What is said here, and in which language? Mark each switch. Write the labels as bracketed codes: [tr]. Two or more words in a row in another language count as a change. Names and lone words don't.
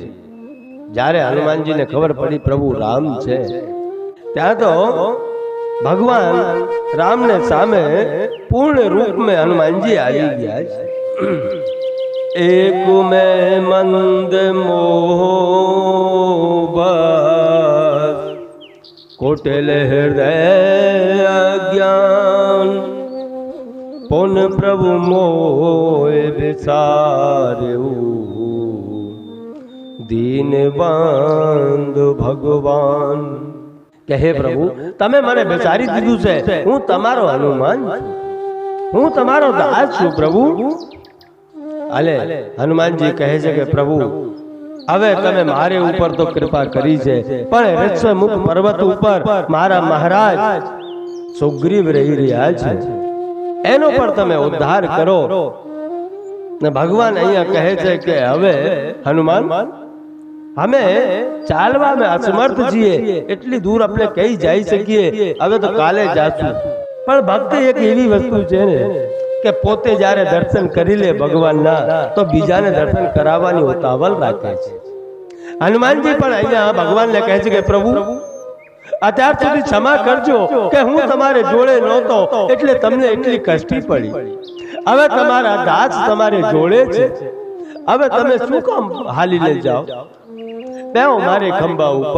[gu] જ્યારે હનુમાનજીને ખબર પડી પ્રભુ રામ છે ત્યાં તો ભગવાન રામને સામે પૂર્ણ રૂપ में હનુમાનજી આવી ગયા છે। [hi] एक में मंद मोह बस, कोटिल हृदय अज्ञान, पुन प्रभु मोह विसार्यु, दीन बंधु भगवान। [gu] કે હે પ્રભુ તમે મને બેસાડી દીધું છે, હું તમારો હનુમાન છું, હું તમારો દાસ છું પ્રભુ। અલે હનુમાનજી કહે છે કે પ્રભુ હવે તમે મારે ઉપર તો કૃપા કરી છે, પણ ઋષ્યમુખ પર્વત ઉપર મારા મહારાજ સુગ્રીવ રહી રહ્યા છે, એનો પણ તમે ઉદ્ધાર કરો। ને ભગવાન અહીંયા કહે છે કે હવે હનુમાન અમે ચાલવા [hi] में असमर्थ [gu] છીએ, એટલી દૂર આપણે કઈ જઈ શકીએ, હવે તો કાલે જાશું। પણ ભક્તિ એક એવી વસ્તુ છે ને કે પોતે જ્યારે દર્શન કરી લે ભગવાનના તો બીજાને દર્શન કરાવવાની ઉતાવળ રાખે છે। હનુમાનજી પણ અહીંયા ભગવાનને કહે છે કે પ્રભુ અત્યાર સુધી ક્ષમા કરજો કે હું તમારે જોડે નહોતો એટલે તમને એટલી કષ્ટી પડી, હવે તમારા દાસ તમારે જોડે છે, હવે તમે શું કામ હાલીને જાઓ, બેહો મારે ખંભા ઉપર।